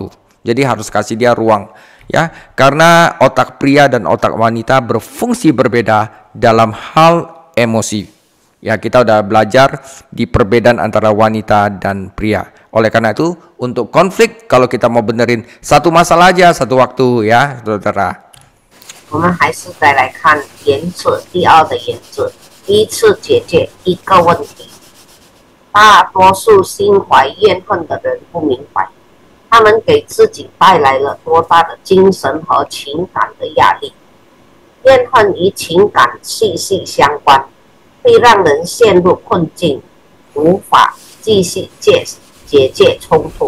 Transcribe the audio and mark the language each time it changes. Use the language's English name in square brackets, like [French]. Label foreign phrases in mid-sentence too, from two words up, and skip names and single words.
[Indonesian] Jadi harus kasih dia ruang ya, karena otak pria dan otak wanita berfungsi berbeda dalam hal emosi. Ya, kita udah belajar di perbedaan antara wanita dan pria. Oleh karena itu, untuk konflik kalau kita mau benerin satu masalah aja satu waktu ya, saudara. [Chinese] 我们还是再来看原则，第二个原则，依次解决一个问题。大多数心怀怨恨的人不明白，他们给自己带来了多大的精神和情感的压力。怨恨与情感息息相关，会会让人陷入困境，无法继续解决冲突。